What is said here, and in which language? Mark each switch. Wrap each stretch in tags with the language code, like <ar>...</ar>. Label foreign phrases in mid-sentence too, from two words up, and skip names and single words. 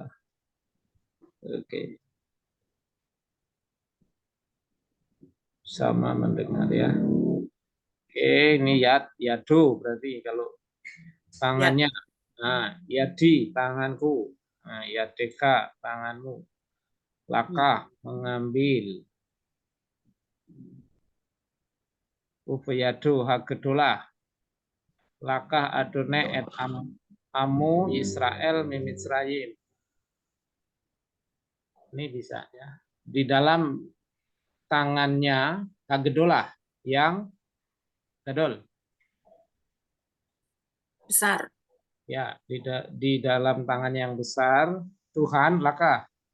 <id>Oke. Sama mendengar ya. Oke, ini yado berarti kalau tangannya. Nah, yadi tanganku. Nah, yadeka tanganmu. Langkah mengambil.</id> <he>ובידו הגדולה. לקח יהוה את עמו ישראל ממצרים.</he> <id>Ini bisa ya. Di dalam tangannya hagedolah yang gadol. Besar. Ya, di dalam tangannya yang besar Tuhan lakah.</id>